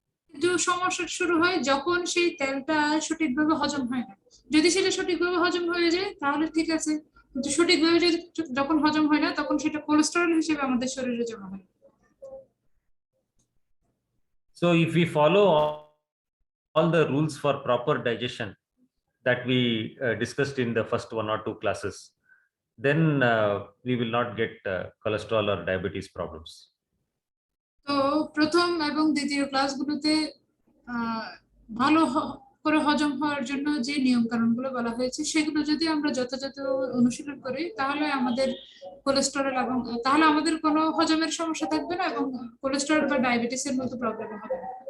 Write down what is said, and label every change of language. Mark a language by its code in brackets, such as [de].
[bn] কিন্তু সমস্যা শুরু হয় যখন সেই তেলটা সঠিকভাবে হজম হয় না। যদি সেটা সঠিকভাবে হজম হয়ে যায় তাহলে ঠিক আছে, কিন্তু সঠিকভাবে যখন হজম হয় না তখন সেটা কোলেস্টেরল হিসেবে আমাদের শরীরে জমা হয়। [en] So if we follow all the rules for proper digestion that we discussed in the first 1 or 2 classes, then we will not get cholesterol or diabetes problems. [bn] তো প্রথম এবং দ্বিতীয় ক্লাসগুলোতে ভালো করে হজম হওয়ার জন্য যে নিয়ম কানুনগুলো বলা হয়েছে সেগুলো যদি আমরা যথাযথ অনুশীলন করি তাহলে আমাদের কোলেস্টেরল এবং তাহলে আমাদের কোনো হজমের সমস্যা থাকবে না এবং কোলেস্টেরল বা ডায়াবেটিসের মতো প্রবলেম হবে না।